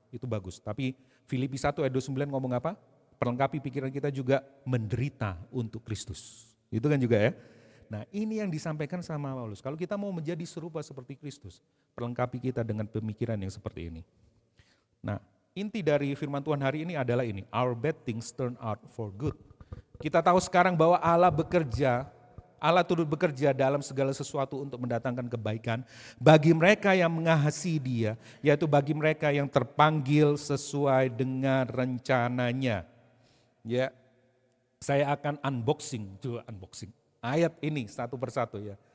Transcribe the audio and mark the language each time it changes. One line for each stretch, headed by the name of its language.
Indonesian: Itu bagus. Tapi Filipi 1 ayat 29 ngomong apa? Perlengkapi pikiran kita juga menderita untuk Kristus. Itu kan juga ya. Nah ini yang disampaikan sama Paulus. Kalau kita mau menjadi serupa seperti Kristus, perlengkapi kita dengan pemikiran yang seperti ini. Nah inti dari firman Tuhan hari ini adalah ini.
English: Our bad things turn out for good.
Indonesian: Kita tahu sekarang bahwa Allah turut bekerja dalam segala sesuatu untuk mendatangkan kebaikan bagi mereka yang mengasihi Dia, yaitu bagi mereka yang terpanggil sesuai dengan rencananya. Ya, saya akan unboxing ayat ini satu persatu ya.